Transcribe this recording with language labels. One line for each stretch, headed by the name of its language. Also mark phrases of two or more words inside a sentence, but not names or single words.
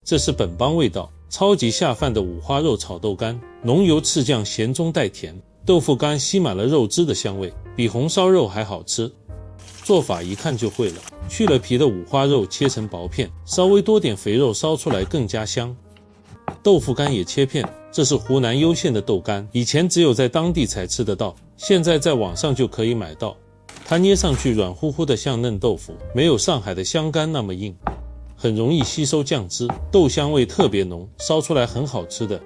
Chinese: 這是本幫味道，超級下飯的五花肉炒豆干，濃油赤醬鹹中帶甜，豆腐干吸滿了肉汁的香味，比紅燒肉還好吃。做法一看就會了，去了皮的五花肉切成薄片，稍微多點肥肉燒出來更加香。豆腐干也切片，這是湖南攸县的豆干，以前只有在當地才吃得到，現在在網上就可以買到。它捏上去軟乎乎的像嫩豆腐，沒有上海的香干那麼硬，很容易吸收醬汁，豆香味特別濃，燒出來很好吃的。